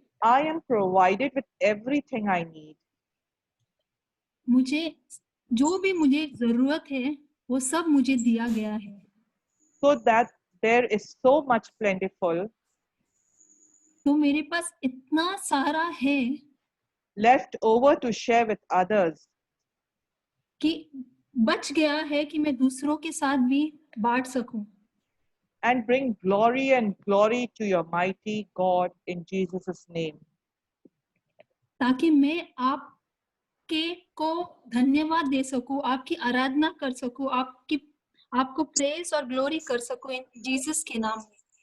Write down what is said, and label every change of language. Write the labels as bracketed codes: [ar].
[en] I am provided with everything I need. [hi] मुझे जो भी मुझे जरूरत है वो सब मुझे दिया गया है, [en] So that there is so much plentiful [hi] तो मेरे पास इतना सारा है [en] left over to share with others. [hi] कि बच गया है कि मैं दूसरों के साथ भी बांट सकूं, [en] And bring glory and glory to your mighty God in Jesus' name. [hi] ताकि मैं आपके को धन्यवाद दे सकूं, आपकी आराधना कर सकूं, आपको प्रेज और ग्लोरी कर सकूं इन जीसस के नाम में।